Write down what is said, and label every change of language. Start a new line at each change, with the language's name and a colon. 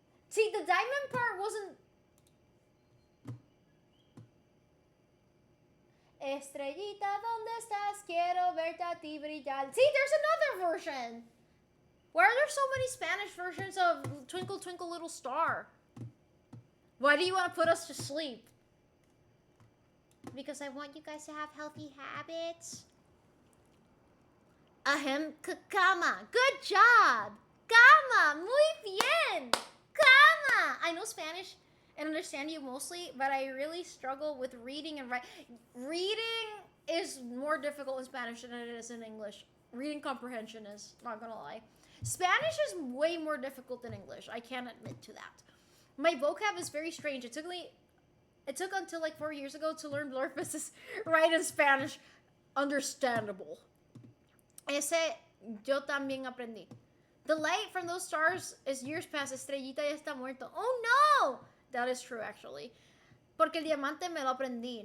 English: See, the diamond part wasn't.
Spanish: Estrellita, ¿dónde estás? Quiero verte a ti brillar.
English: See, there's another version. Why are there so many Spanish versions of Twinkle Twinkle Little Star? Why do you want to put us to sleep? because I want you guys to have healthy habits. Ahem, cama. Good job. Cama.
Spanish: Muy bien. Cama.
English: I know Spanish and understand you mostly, but I really struggle with reading and writing. Reading is more difficult in Spanish than it is in English. Reading comprehension is, not gonna lie. Spanish is way more difficult than English. I can't admit to that. My vocab is very strange. It took until like 4 years ago to learn blurb is right in Spanish. Understandable.
Spanish: Ese yo también aprendí.
English: The light from those stars is years past.
Spanish: Estrellita ya está muerto.
English: Oh no! That is true actually.
Spanish: Porque el diamante me lo aprendí.